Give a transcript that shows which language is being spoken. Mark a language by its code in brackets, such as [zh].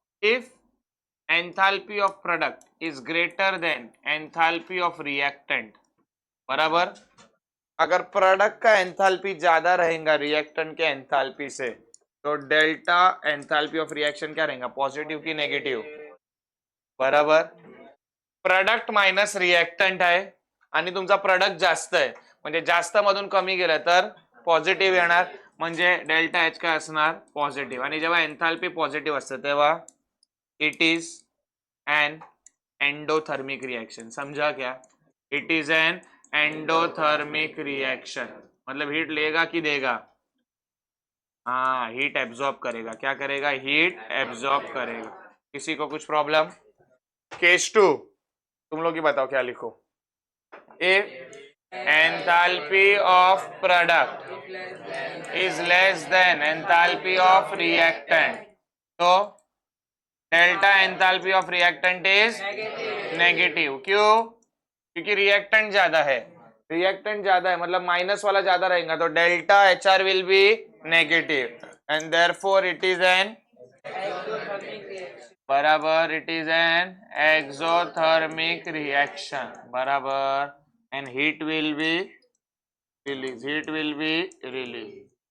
[en] if enthalpy of product is greater than enthalpy of reactant, [hi] बराबर, अगर product का enthalpy ज्यादा रहेगा रिएक्टेंट के एंथैल्पी से, तो डेल्टा एंथैल्पी ऑफ रिएक्शन क्या रहेगा, पॉजिटिव की नेगेटिव, बराबर। [mr] प्रोडक्ट मायनस रिएक्टंट आहे आणि तुमचा प्रोडक्ट जास्त आहे, म्हणजे जास्त मधून कमी गेलं तर पॉझिटिव्ह येणार, म्हणजे डेल्टा एच काय असणार, पॉझिटिव्ह। आणि जेव्हा एंथैल्पी पॉझिटिव्ह असते तेव्हा [en] It is an endothermic reaction. [hi] समझा क्या? [en] it is an endothermic reaction, [hi] मतलब हीट लेगा कि देगा? हाँ, हीट एब्जॉर्ब करेगा। क्या करेगा? हीट एब्जॉर्ब करेगा। किसी को कुछ प्रॉब्लम? केस 2 तुम लोग ही बताओ क्या लिखो। [en] If enthalpy of product is less than enthalpy of reactant, तो delta enthalpy of reactant is negative. [hi] क्यों? क्योंकि रिएक्टेंट ज्यादा है, रिएक्टेंट ज्यादा है मतलब माइनस वाला ज्यादा रहेगा, तो [en] Delta H R will be negative and therefore it is an, बराबर, it is an exothermic reaction, बराबर, and heat will be release, heat will be release.